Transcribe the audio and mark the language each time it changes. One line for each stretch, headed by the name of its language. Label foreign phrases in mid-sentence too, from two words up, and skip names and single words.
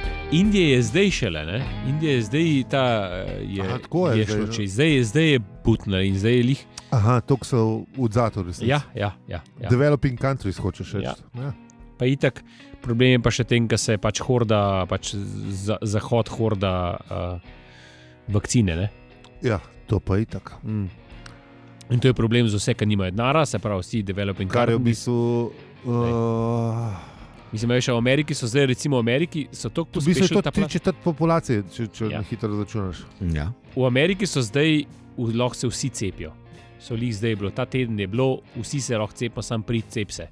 Slovenian: Indija je zdaj šele, ne? Indija je zdaj ta, je šlo čez. Zdaj je butna in zdaj je lih. Aha, toliko so v zatorju. Ja.
English: Developing countries,
Slovenian: hočeš reči. Ja. Pa itak, problem je pa še tem, da se pač horda, Zahod horda vakcine, ne? Ja, to pa itak. In to je problem za vse, ki nimajo denarja, se pravi vsi
English: developing countries.
Slovenian: Kar je v bistvu... Mislim, v Ameriki so zdaj, recimo v Ameriki, so toliko pospešili pospešili ta plan. To je 3/4 populacije, če na hitro začunaš. Ja. V Ameriki so zdaj, lahko se vsi cepijo. So lih zdaj bilo, ta teden je bilo, vsi se lahko cepijo, sam cep se.